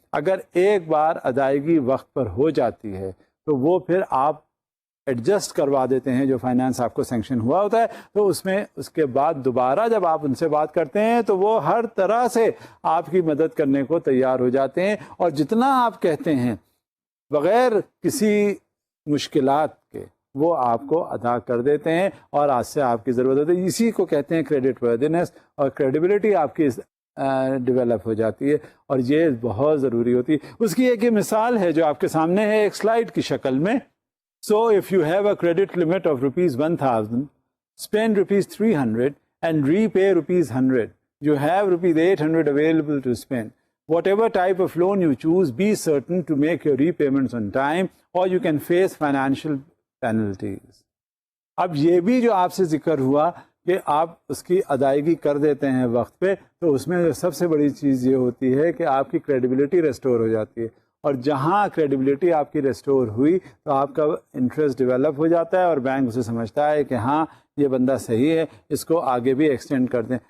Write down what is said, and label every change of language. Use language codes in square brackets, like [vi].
[ur] اگر ایک بار ادائیگی وقت پر ہو جاتی ہے تو وہ پھر آپ ایڈجسٹ کروا دیتے ہیں جو فائنانس آپ کو سینکشن ہوا ہوتا ہے, تو اس میں اس کے بعد دوبارہ جب آپ ان سے بات کرتے ہیں تو وہ ہر طرح سے آپ کی مدد کرنے کو تیار ہو جاتے ہیں, اور جتنا آپ کہتے ہیں بغیر کسی مشکلات کے وہ آپ کو ادا کر دیتے ہیں, اور آج سے آپ کی ضرورت ہوتی ہے. اسی کو کہتے ہیں کریڈٹ وردینس, اور کریڈیبلٹی آپ کی ڈیولپ ہو جاتی ہے, اور یہ بہت ضروری ہوتی ہے. اس کی ایک مثال ہے جو آپ کے سامنے ہے ایک سلائیڈ کی شکل میں. [en] So if you have a credit limit of rupees 1,000, spend rupees 300 and repay rupees 100, you have rupees 800 available to spend. Whatever type of loan you choose, be certain to make your repayments on time or you can face financial penalties. [ur] اب یہ بھی جو آپ سے ذکر ہوا کہ آپ اس کی ادائیگی کر دیتے ہیں وقت پہ, تو اس میں سب سے بڑی چیز یہ ہوتی ہے کہ آپ کی کریڈیبلٹی ریسٹور ہو جاتی ہے, اور جہاں کریڈیبلٹی آپ کی ریسٹور ہوئی تو آپ کا انٹرسٹ ڈیولپ ہو جاتا ہے اور بینک اسے سمجھتا ہے کہ ہاں یہ بندہ صحیح ہے, اس کو آگے بھی ایکسٹینڈ کر دیں.